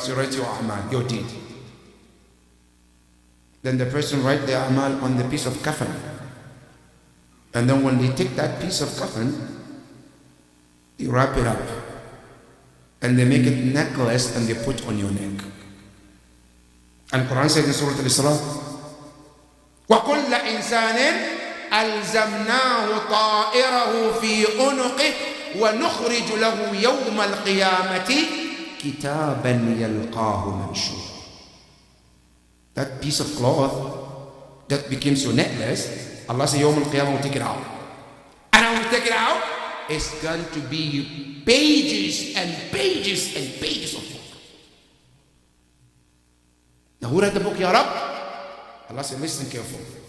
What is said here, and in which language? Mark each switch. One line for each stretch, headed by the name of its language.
English: So write your a'mal, your deed. Then the person write their a'mal on the piece of kafan. And then when they take that piece of kafan, they wrap it up. And they make it necklace and they put on your neck. And Quran says in Surah Al-Isra,
Arabic: وَكُلَّ إِنسَانٍ أَلْزَمْنَاهُ طَائِرَهُ فِي أُنُقِهِ وَنُخْرِجُ لَهُ يَوْمَ الْقِيَامَةِ كِتَابًا يَلْقَاهُ مَنْشُورًا.
English: That piece of cloth that becomes your necklace, Allah says, Yawm al-Qiyamah will take it out. And I will take it out, it's going to be pages and pages and pages of book. Now who read the book, Ya Rab? Allah said, listen carefully.